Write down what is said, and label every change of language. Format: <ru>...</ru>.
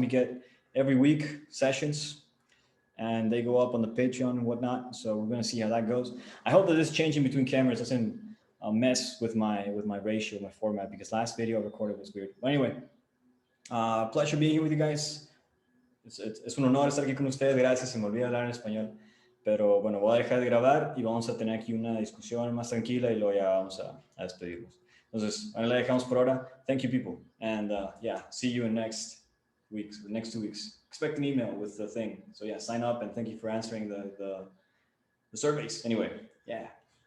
<en>We get every week sessions and they go up on the Patreon and whatnot. So we're gonna see how that goes. I hope that this changing between cameras doesn't mess with my ratio, my format, because last video I recorded was weird. But anyway, pleasure being here with you guys.</en> <es>Es un honor estar aquí con ustedes. Gracias, se me olvida hablar en español. Pero bueno, voy a dejar de grabar y vamos a tener aquí una discusión más tranquila y luego ya vamos a despedirnos. Entonces, ahí la dejamos por ahora.</es> <en>Thank you, people. And yeah, see you in next 2 weeks. Expect an email with the thing. So yeah, sign up and thank you for answering the surveys. Anyway, yeah.</en>